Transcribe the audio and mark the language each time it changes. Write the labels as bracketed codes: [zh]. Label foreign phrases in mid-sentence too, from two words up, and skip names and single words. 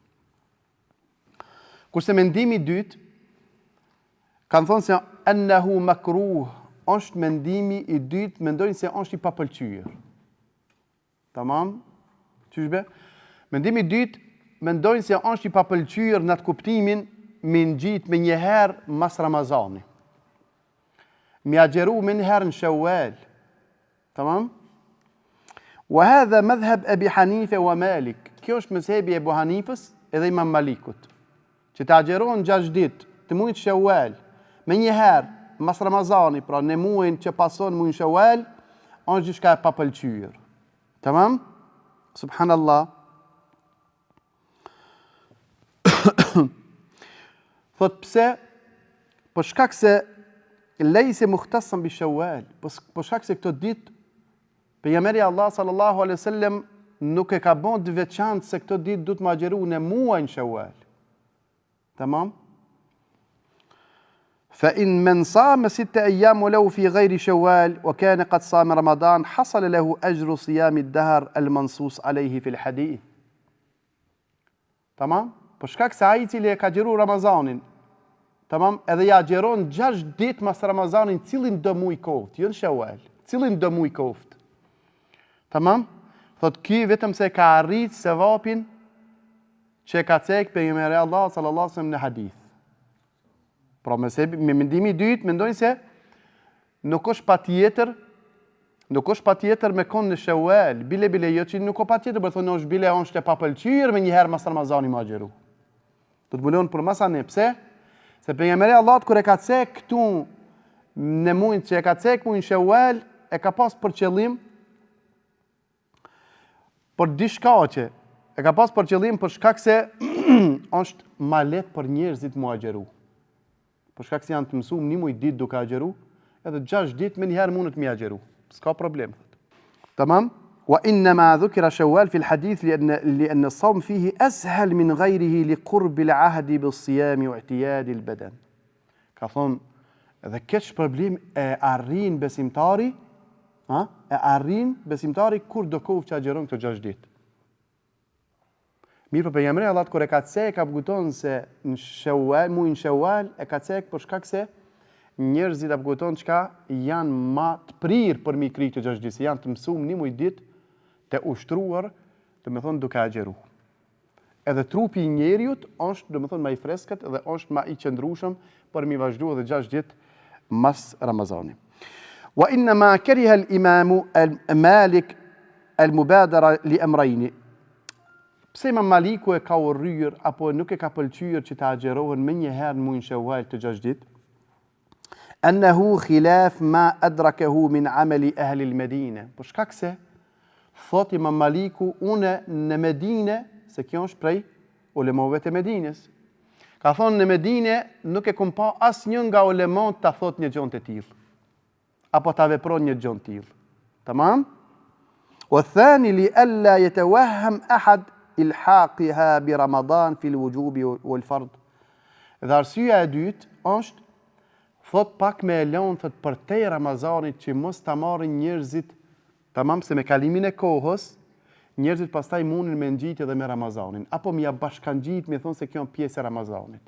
[sq] Kurse mendimi I dytë kanë thonë se [ar] أنه مكروه, [sq] është mendimi I dytë, mendojnë se është I papëlqyer. Tamam? Çëshbe? Mendimi I dytë mendojnë se është I papëlqyer në atë kuptimin me ngjit me një herë mas Ramazani. Me agjeru me një herë në Shawwal. Tamam? [ar] وهذا مذهب أبي حنيفة ومالك. [sq] Kjo është mësebi e Ebu Hanifës edhe Imam Malikut. Që të agjeron 6 ditë të muajit Shawwal me një herë mas Ramazani, pra në muajin që pason muajin Shawwal, është diçka e papëlqyer. Tamam? Subhanallah. Thot pse? Për shkak se [ar] ليس مختصا بشوال, [sq] për shkak se këto ditë pejgamberi Allah [ar] صلى الله عليه وسلم [sq] nuk e ka bën të veçantë se këto ditë duhet të agjeru në muajin Shawwal. Tamam? [ar] فإن من صام 6 أيام ولو في غير شوال وكان قد صام رمضان حصل له أجر صيام الدهر المنصوص عليه في الحديث. [sq] Tamam? Për shkak se ai I cili e ka agjeruar Ramazanin, tamam, edhe ja agjeron 6 ditë mas Ramazanin, cilin do muaj koft, jo në Shawal, cilin do muaj koft. Tamam? Thot ky vetëm se ka arrit sevapin që ka cek pejgamberi Allah [ar] صلى الله عليه وسلم [sq] në hadith. Pra me mendimi I dytë mendojnë se nuk është patjetër me kon në Shawal, bile jo që nuk ka patjetër, por thonë është bile është e papëlqyer me një herë mas Ramazani më agjeru. Do të mbulon për masane, pse? Se pejgamberi Allahut kur e ka cek këtu në muin që e ka cek muin Shawwal, e ka pas për qëllim për diçka që e ka pas për qëllim për shkak se është ma lehtë për njerëzit mu agjeru. Për shkak se janë të mësuar një muj ditë duke agjeru, edhe 6 ditë me njëherë mundet mi agjeru. S'ka problem. Tamam? [ar] وإنما ذكر شوال في الحديث لأن الصوم فيه أسهل من غيره لقرب العهد بالصيام واعتياد البدن. [sq] Ka thonë, edhe keq problem e arrin besimtari, kur do kohë që agjeron këto 6 ditë. Mirë për pejgamberi Allahut kur e ka cek, ka kupton se në Shawwal, muin Shawwal e ka cek për shkak se njerëzit apo kupton çka janë ma të prirë për mi kri të 6 ditë, janë të mësuar një muj ditë të ushtruar, do të thonë duke agjeru. Edhe trupi i njeriut është, do të thonë, më i freskët dhe është më i qëndrueshëm për mi vazhdu edhe 6 ditë mas Ramazanit. [ar] وإنما كره الإمام مالك المبادرة لأمرين. [sq] Pse Imam Maliku e ka urryer apo nuk e ka pëlqyer që të agjerohen më një herë në muin Shawwal të 6 ditë? [ar] أنه خلاف ما أدركه من عمل أهل المدينة. [sq] Për shkak se thot Imam Maliku, une në Medine, se kjo është prej ulemave të Medines. Ka thonë në Medine nuk e kum pa asnjë nga ulemat ta thot një gjë të tillë, apo ta vepron një gjë të tillë. Tamam? [ar] والثاني لئلا يتوهم أحد إلحاقها برمضان في الوجوب والفرض. [sq] Dhe arsyeja e dytë është thot pak me elon thot për te Ramazanit që mos ta marrin njerëzit, tamam, se me kalimin e kohës njerëzit pastaj mundin me ngjitë edhe me Ramazanin, apo mi ja bashkangjit me thonë se kjo është pjesë e Ramazanit.